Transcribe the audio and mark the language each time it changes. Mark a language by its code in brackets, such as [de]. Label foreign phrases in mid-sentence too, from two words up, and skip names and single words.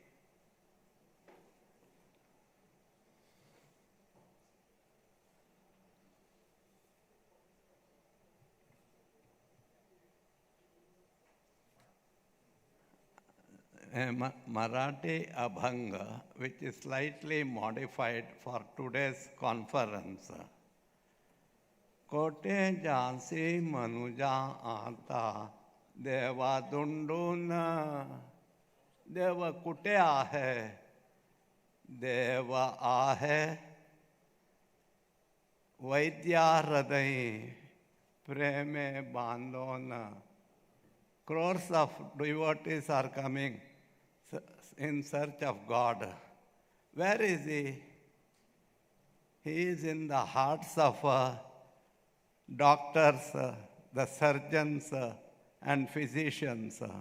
[en] Marathi Abhanga, which is slightly modified for today's conference. [mr] कोटे जनसी मनुजा आता देवा धुंडुना देवा कुठे आहे देवा आहे वैद्य हृदयी प्रेमे बांधोना. [en] Crores of devotees are coming in search of God. Where is He? He is in the hearts of doctors, the surgeons, and physicians.